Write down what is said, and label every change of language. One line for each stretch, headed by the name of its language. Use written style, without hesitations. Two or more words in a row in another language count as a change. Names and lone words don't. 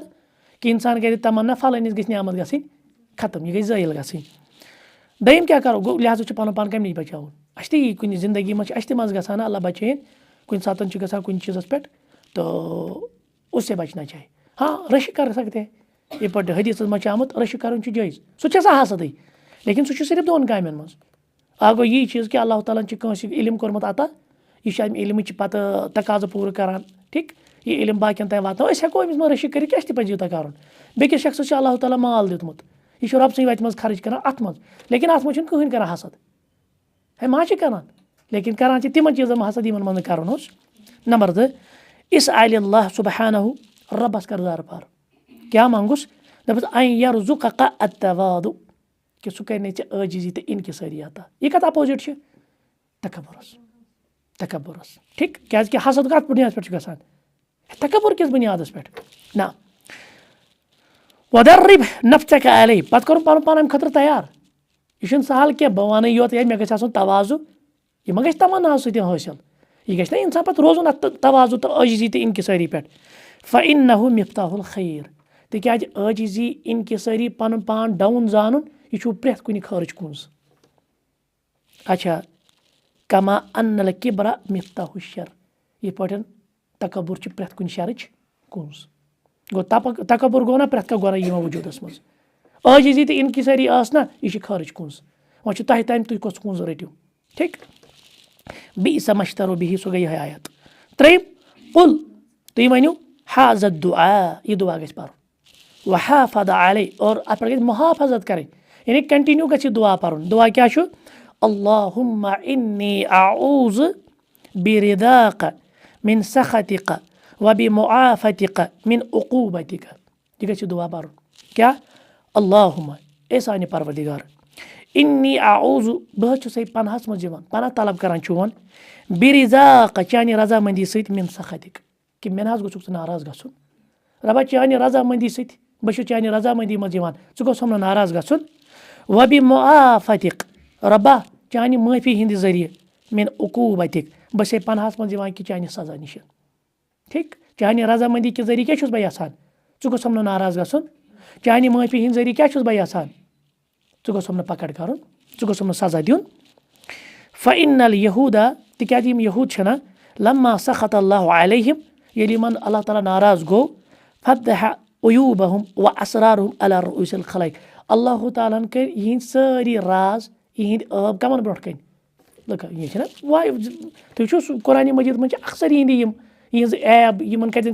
Kashmiri: کہِ اِنسان کَرِ تمنا فلٲنِس گژھِ نعمت گژھٕنۍ ختم یہِ گژھِ زٲیِل گژھٕنۍ دوٚیِم کیٛاہ کَرو گوٚو لہٰذا چھُ پَنُن پان کَمہِ نِش بَچاوُن اَسہِ تہِ یی کُنہِ زندگی منٛز چھِ اَسہِ تہِ منٛزٕ گژھان اللہ بَچٲیِن کُنہِ ساتہٕ چھُ گژھان کُنہِ چیٖزَس پٮ۪ٹھ تو
Urdu: اس سے بچنا چاہیے ہاں رٔشی کر سکتے ہیں
Kashmiri: یِتھ پٲٹھۍ حدیٖثَس منٛز چھِ آمُت رٔشی کَرُن چھُ جٲیِز سُہ چھُ آسان حسدٕے لیکِن سُہ چھُ صرف دۄن کامٮ۪ن منٛز اکھ گوٚو یی چیٖز کہِ اللہ تعالیٰ ہَن چھِ کٲنٛسہِ علم کوٚرمُت عطا یہِ چھُ اَمہِ علمٕچ پَتہٕ تقاضہٕ پوٗرٕ کران ٹھیٖک یہِ علم باقین تام واتناوان أسۍ ہٮ۪کو أمِس منٛز رٔشی کٔرِتھ کہِ اَسہِ تہِ پَزِ یوٗتاہ کَرُن بیٚکِس شخصَس چھُ اللہ تعالیٰ مال دیُتمُت یہِ چھُ رۄبہٕ سٕنٛدِ وَتہِ منٛز خرٕچ کران اَتھ منٛز لیکِن اَتھ منٛز چھُنہٕ کٕہٕنۍ کران حسد ہے ما چھِ کران لیکِن کران چھِ تِمن چیٖزن منٛز حسد یِمن منٛز نہٕ کَرُن اوس نمبر 2
Arabic: اِس عالہِ اللہ سُبحانہُ
Kashmiri: رۄبَس کر زارٕ پار کیٛاہ منٛگُس دَپُس
Arabic: ان یرزُقک التواضع
Kashmiri: کہِ سُہ کَرِ نَے ژےٚ عٲجزی تہٕ اِنکِسٲری عطا یہِ کَتھ اپوزِٹ چھِ تکبُرس ٹھیٖک کیٛازِ کہِ حسد کَتھ بُنیادَس پٮ۪ٹھ چھُ گژھان تکبُر کِس بُنیادَس پٮ۪ٹھ نہ
Arabic: وَدَرِّب نفسَک علیہ
Kashmiri: پَتہٕ کوٚرُن پَنُن پان اَمہِ خٲطرٕ تیار یہِ چھُنہٕ سہل کینٛہہ بہٕ وَنٕے یوت ہے مےٚ گژھِ آسُن تواضع یہِ ما گژھِ تمناہَس سۭتۍ حٲصِل یہِ گژھِ نہ اِنسان پَتہٕ روزُن اَتھ تواضع تہٕ عٲجزی تہٕ اِنکِسٲری پٮ۪ٹھ
Arabic: فَإِنَّهُ مِفتاحُ الخیر
Kashmiri: تِکیٛازِ عٲجزی اِنکِسٲری پَنُن پان ڈاوُن زانُن یہِ چھُ پرٛٮ۪تھ کُنہِ خٲرٕچ کُنٛز اچھا
Arabic: کما ان الکبرا مفتاح الشر
Kashmiri: یِتھ پٲٹھۍ تکبُر چھِ پرٛٮ۪تھ کُنہِ شرٕچ کُنٛز گوٚو تکبُر گوٚو نہ پرٛٮ۪تھ کانٛہہ گۄناہ یِوان وجوٗدَس منٛز عٲجزی تہٕ اِنکِسٲری ٲس نہ یہِ چھِ خٲرٕچ کُنٛز وۄنۍ چھُ تۄہہِ تام تُہۍ کۄس کُنٛز رٔٹِو ٹھیٖک بِئس مشترو بِہی سُہ گٔے یِہے آیت 3 قُل تُہۍ ؤنِو
Arabic: حاظ الدُعا
Kashmiri: یہِ دُعا گژھِ پَرُن
Arabic: وحافظ علیہ
Kashmiri: اور اَتھ پٮ۪ٹھ گژھِ محافظت کَرٕنۍ یعنی کنٹِنیوٗ گژھِ یہِ دُعا پَرُن دُعا کیٛاہ چھُ
Arabic: اللہُمَّ اِنِّی اعوذ برِضاک من سخطک وبمعافتک من عقوبتک
Kashmiri: یہِ گژھِ یہِ دُعا پَرُن کیٛاہ اللہُمَ اے سانہِ پروردِگار
Arabic: اِنِّی اعوذ
Kashmiri: بہٕ حظ چھُسَے پناہَس منٛز یِوان پناہ طلب کران چون برِضاک چانہِ رضامٔندی سۭتۍ
Arabic: من سخطک
Kashmiri: کہِ مےٚ نہ حظ گوٚژھُکھ ژٕ ناراض گژھُن رۄبا چانہِ رضامٔندی سۭتۍ بہٕ چھُس چانہِ رضامٔندی منٛز یِوان ژٕ گوٚژھُم نہٕ ناراض گژھُن وبمعافتک رۄبا چانہِ معٲفی ہِنٛدِ ذٔریعہٕ
Arabic: من عقوبتک
Kashmiri: بہٕ چھسَے پناہَس منٛز یِوان کہِ چانہِ سزا نِش ٹھیٖک چانہِ رضامٔندی کہِ ذٔریعہٕ کیٛاہ چھُس بہٕ یژھان ژٕ گوٚژھُم نہٕ ناراض گژھُن چانہِ معٲفی ہِنٛدِ ذٔریعہٕ کیٛاہ چھُس بہٕ یژھان ژٕ گوٚژھُم نہٕ پکڑ کَرُن ژٕ گوٚژھُم نہٕ سزا دیُن
Arabic: فَإِنَّ الْيَهُودَ
Kashmiri: تِکیٛازِ یِم یہوٗد چھِنہ لما
Arabic: سخط اللہ علیہم
Kashmiri: ییٚلہِ یِمن اللہ تعالیٰ ناراض گوٚو
Arabic: فَتَحَ عیوٗبَہُم وَأَسرارُہُم علی رؤوٗسِ الخلائق
Kashmiri: اللہ تعالیٰ ہن کٔرۍ یِہِنٛدۍ سٲری راز یِہِنٛدۍ عٲب کَمن برونٛٹھ کَنۍ لُکن یہِ چھِنہ تُہۍ وٕچھو قرآنِ مجیٖد منٛز چھِ اکثر یِہِنٛدی یِہِنٛز ایب یِمن کَتٮ۪ن